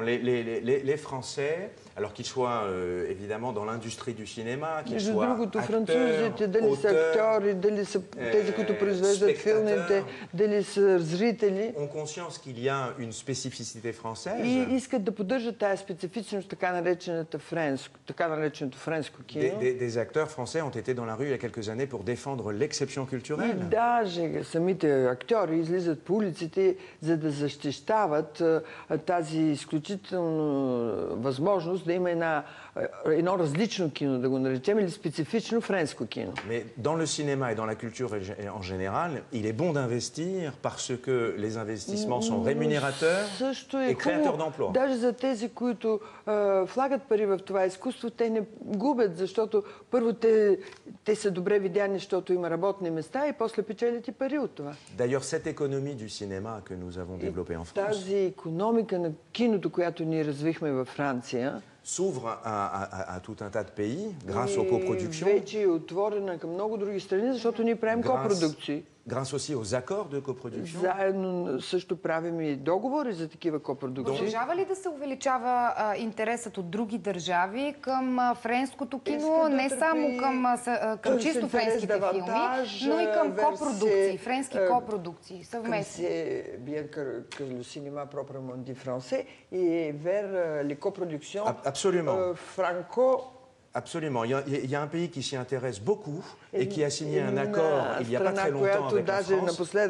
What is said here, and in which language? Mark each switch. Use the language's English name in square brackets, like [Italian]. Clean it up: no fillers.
[French] Les Français, alors qu'ils soient évidemment dans l'industrie du cinéma, qu'ils soient [Bulgarian] французите, дали са актьори, дали са тези, които произвеждат филмите, дали са зрители, [French] ont conscience qu'il y a une spécificité française. [Bulgarian] И искат да поддържат тази специфичност, така нареченото френско кино. [French] Des acteurs français ont été dans la rue il y a quelques années pour défendre l'exception culturelle. [Bulgarian] И даже самите актьори излизат по улиците, за да защищават тази изключителна възможност да има едно различно кино, да го наречем, или специфично френско кино. [French] Mais dans le cinéma et dans la culture en général, il est bon d'investir parce que les investissements sont rémunérateurs et créateurs d'emplois. [Bulgarian] Даже за тези, които влагат пари в това изкуство, те не губят, защото първо те са добре видяни, защото има работни места и после печелят и пари от това. [French] D'ailleurs, cette économie du cinéma que nous avons développée en France. [Bulgarian] Тази икономика на киното, която ние развихме във Франция, [French] s'ouvre à tout un tas de pays grâce aux coproductions. [Bulgarian] Вече е отворена към много други страни, защото ние правим копродукции. [French] Grâce aussi aux accords de coproduction. [Bulgarian] Заедно също правим и договори за такива копродукции. Продължава ли да се увеличава интересът от други държави към френското кино, не само към чисто френските филми, но и към копродукции, френски копродукции, съвместни? [French] Bien que le cinéma proprement dit français et vers les coproductions franco. Absolument. Il y a un pays qui s'y intéresse beaucoup et qui a signé un accord il n'y a pas très longtemps avec la France.